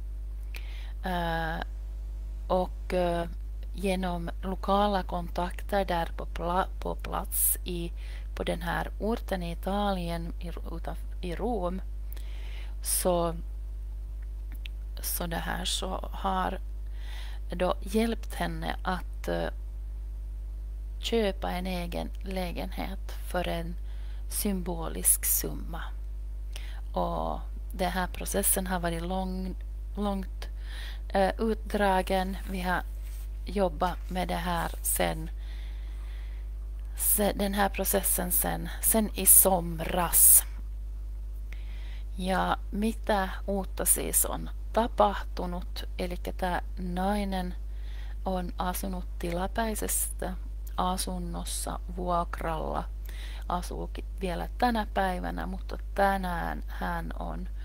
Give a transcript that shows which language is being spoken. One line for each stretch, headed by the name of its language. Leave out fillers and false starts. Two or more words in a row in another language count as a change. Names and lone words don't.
Swedish: och genom lokala kontakter där på plats på den här orten i Italien, i Rom, så det här så har då hjälpt henne att köpa en egen lägenhet för en symbolisk summa. Och den här processen har varit långt utdragen. Vi har jobbat med det här den här processen sen i somras.
Finnish: Ja mitä uutta siis on tapahtunut? Eli tämä nainen on asunut tilapäisesti asunnossa vuokralla, asuu vielä tänä päivänä, mutta tänään hän on